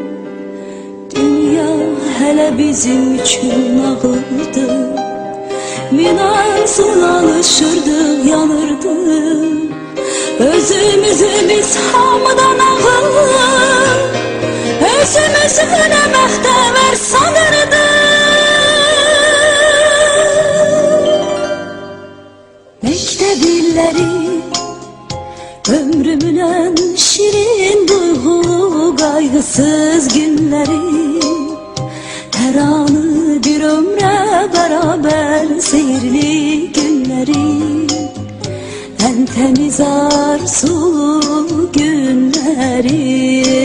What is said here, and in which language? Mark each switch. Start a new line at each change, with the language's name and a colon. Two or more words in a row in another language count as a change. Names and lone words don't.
Azerbaijani: Dünya hələ bizim üçün nağıldı, min arzul alışırdıq, yanırdıq. Özümüzü biz hamıdan ağıl, özümüzü nə məxtəvər sanırdıq.
Turkish: Mektep illeri ömrümün en şirin duygu kaygısız günleri, her anı bir ömre beraber seyirli günleri, en temiz arzulu günleri.